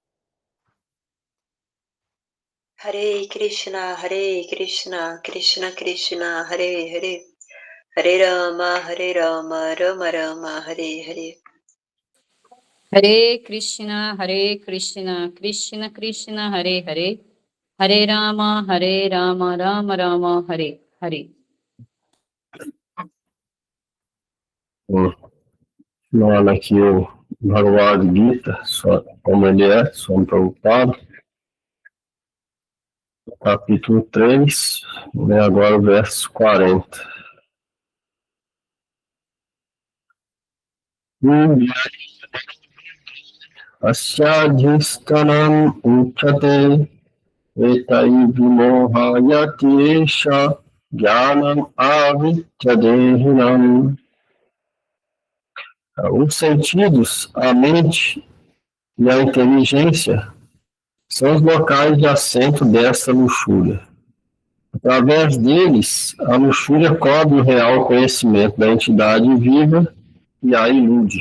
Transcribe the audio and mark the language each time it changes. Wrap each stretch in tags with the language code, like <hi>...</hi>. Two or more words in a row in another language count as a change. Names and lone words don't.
<sa>Hare Krishna, Krishna Krishna, Hare Hare, Hare Rama, Rama Rama, Hare Hare. Hare Krishna, Krishna Krishna, Hare Hare, Hare Rama, Rama Rama, Hare Hare.</sa> <pt>Falando aqui o Bhagavad Gita, como ele é, Swami Prabhupada, capítulo 3, e agora o verso 40.</pt> <sa>Asyadhistanam uchate etai vimohayati esha jnanam avityadehinam.</sa> <pt>Os sentidos, a mente e a inteligência são os locais de assento dessa luxúria. Através deles, a luxúria cobre o real conhecimento da entidade viva e a ilude.</pt>